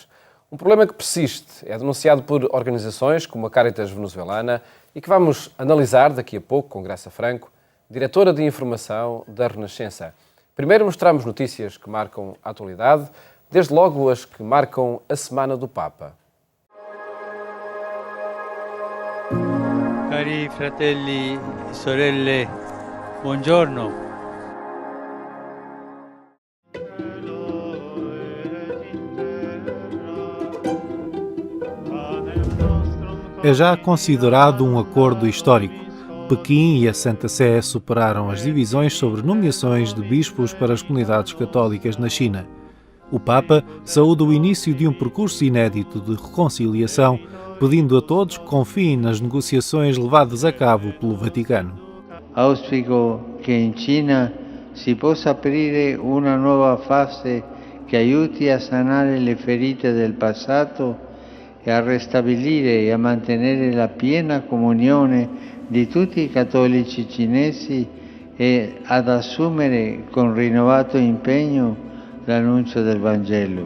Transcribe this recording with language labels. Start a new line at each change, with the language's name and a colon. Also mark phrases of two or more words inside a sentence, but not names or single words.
Portuguese: Um problema que persiste, é denunciado por organizações como a Caritas Venezuelana e que vamos analisar daqui a pouco com Graça Franco, diretora de informação da Renascença. Primeiro mostramos notícias que marcam a atualidade, desde logo as que marcam a Semana do Papa.
Italian: Cari fratelli e sorelle, buongiorno.
Portuguese: É já considerado um acordo histórico. Pequim e a Santa Sé superaram as divisões sobre nomeações de bispos para as comunidades católicas na China. O Papa saúda o início de um percurso inédito de reconciliação, pedindo a todos que confiem nas negociações levadas a cabo pelo Vaticano.
Italian: Auspico che in Cina si possa aprire una nuova fase che aiuti a sanare le ferite del passato e a ristabilire e a mantenere la piena comunione di tutti i cattolici cinesi e ad assumere con rinnovato impegno l'annuncio del Vangelo.